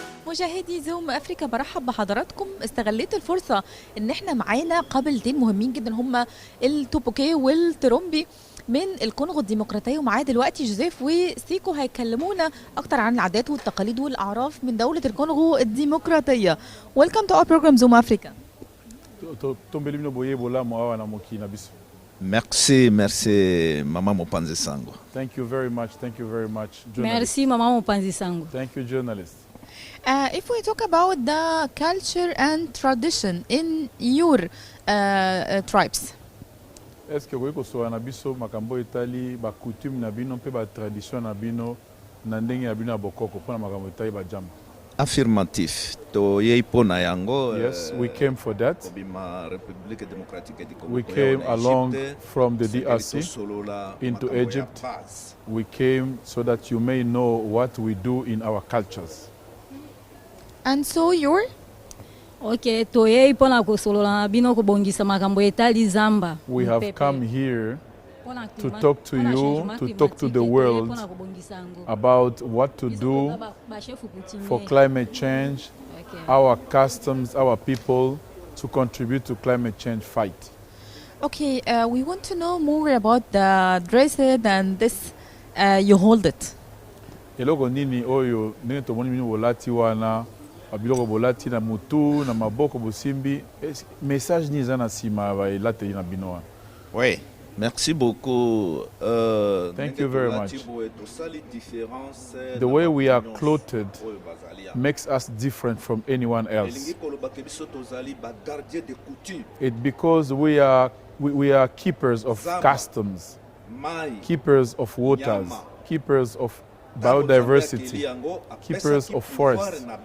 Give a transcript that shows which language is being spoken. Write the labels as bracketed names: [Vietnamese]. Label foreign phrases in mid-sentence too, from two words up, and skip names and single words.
[Arabic] مشاهدي زوم افريكا، برحب بحضراتكم. استغليت الفرصه ان احنا معانا قبيلتين مهمين جدا، هما التوبوكي والترومبي من الكونغو الديمقراطيه، ومعاه دلوقتي جوزيف وسيكو هيكلمونا اكتر عن العادات والتقاليد والاعراف من دوله الكونغو الديمقراطيه. [English] Welcome to our program Zoom Africa. [French] Merci, Maman Mopanzi Sango. [English] Thank you very much, journalist. [French] Merci, Maman Mopanzi Sango. [English] Thank you, journalist. If we talk about the culture and tradition in your tribes, [French] Est-ce que vous pouvez [Lingala] na biso makambo etali ba coutume na bino pe ba tradition na bino na ndenge ya bino bokoko pona makambo etali ba jam? Affirmatif. To yeipona yango. [English] Yes, we came for that. [French] République démocratique du Congo. [English] We came along from the DRC into Egypt. We came so that you may know what we do in our cultures. and so your [Lingala] Ok, toye ipona kosolola bino kobongisa makambo etali zamba. [English] We have [Lingala] Mpepe. [English] come here [Lingala] Pona [English] to [French] klima- [English] talk to [Lingala] pona [English] you, [French] changement [English] to talk to [French] climatique, [English] the [Lingala] toye [English] world [Lingala] pona kobongisa yango. [English] about what to [Lingala] Biso [English] do [Lingala] toza ba [French] chef coutumier. [English] for climate change, Ok. our customs, our people, to contribute to climate change fight. okay, we want to know more about the dresses and this you hold it. [Lingala] Eloko nini oyo ndenge tomoni bino bolati wana babiloko bolati na mutu na maboko bosimbi message ni eza na nsima baelateli na bino wana? [French] Oui. Merci beaucoup. [English] Thank you very much. The way we are clothed makes us different from anyone else. It's because we are keepers of customs, keepers of waters, keepers of biodiversity, keepers of forests.